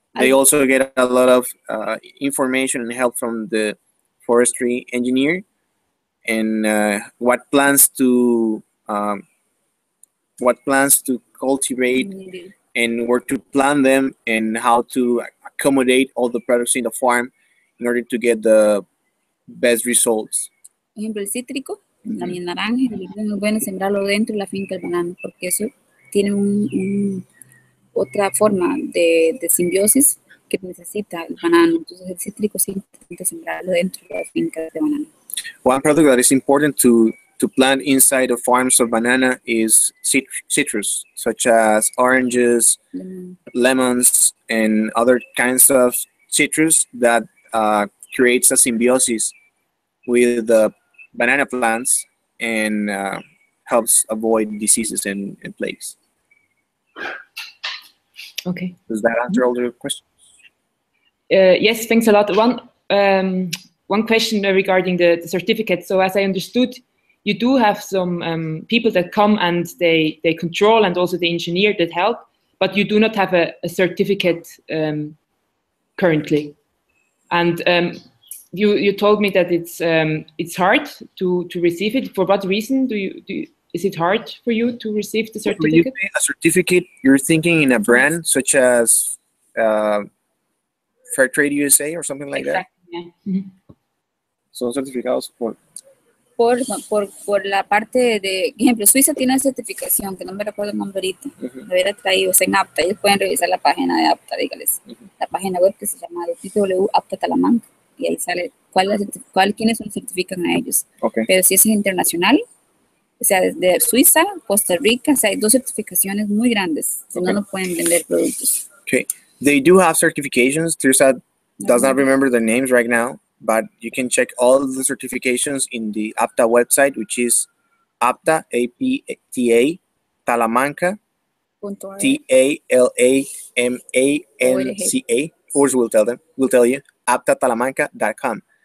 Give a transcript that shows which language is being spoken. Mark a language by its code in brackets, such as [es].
[en] They also get a lot of information and help from the forestry engineer and what plants to cultivate and where to plant them and how to accommodate all the products in the farm in order to get the best results. [es] Por ejemplo, el cítrico, la naranja, es muy bueno sembrarlo dentro de la finca del banano, porque eso tiene otra forma de simbiosis que necesita el banano. Entonces el cítrico sí intenta sembrarlo dentro de las fincas de banano. [en] One product that is important to plant inside of farms of banana is citrus, such as oranges, lemons, and other kinds of citrus that creates a symbiosis with the banana plants and helps avoid diseases and plagues. Okay. Does that answer all your questions? Yes, thanks a lot. One question regarding the certificate. So as I understood, you do have some people that come and they control, and also the engineer that help, but you do not have a certificate currently. And you told me that it's hard to receive it. For what reason is it hard for you to receive the certificate? When you say a certificate, you're thinking in a brand such as Fair Trade USA or something like that? Yeah. Mm-hmm. [es] Son certificados por la parte de, ejemplo, Suiza tiene una certificación, que no me recuerdo el nombre ahorita, lo hubiera traído, es en APTA, ellos pueden revisar la página de APTA, dígales, la página web que se llama www.apta Talamanca, y ahí sale quiénes los certifican a ellos. [en] Okay. [es] Pero si es internacional, o sea, desde Suiza, Costa Rica, o sea, hay 2 certificaciones muy grandes, si no, no pueden vender productos. [en] Okay, they do have certifications. Tirsa does not remember the names right now, but you can check all of the certifications in the APTA website, which is APTA, A-P-T-A, Talamanca, Talamanca, Urs will tell you, aptatalamanca.com.